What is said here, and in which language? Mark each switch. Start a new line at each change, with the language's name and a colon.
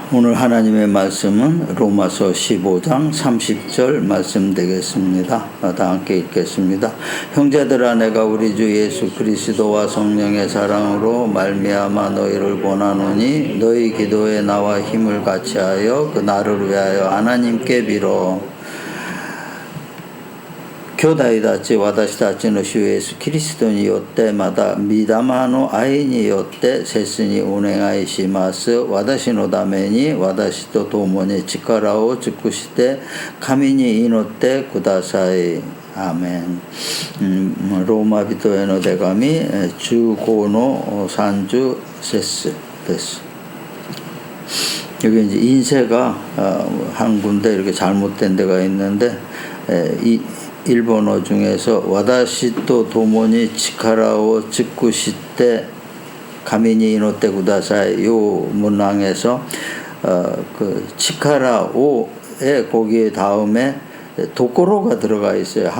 Korean: 오늘 하나님의 말씀은 로마서 15장 30절 말씀 되겠습니다. 다 함께 읽겠습니다. 형제들아, 내가 우리 주 예수 그리스도와 성령의 사랑으로 말미암아 너희를 권하노니 너희 기도에 나와 힘을 같이하여 그 나를 위하여 하나님께 빌어.
Japanese: 兄弟たち、私たちの主イエスキリストによってまた御霊の愛によって切にお願いします。私のために私と共に力を尽くして神に祈ってください。アーメン。ローマ人への手紙15の30節です。
Korean: 여기 이제 인쇄가 한 군데 이렇게 잘못된 데가 있는데 이 일본어 중에서
Japanese: 와다시또 도모니 치카라오 직구시때 가미니 이노테 구다사이
Korean: 요 문항에서 그 치카라오의 거기 다음에 도코로가 들어가 있어요.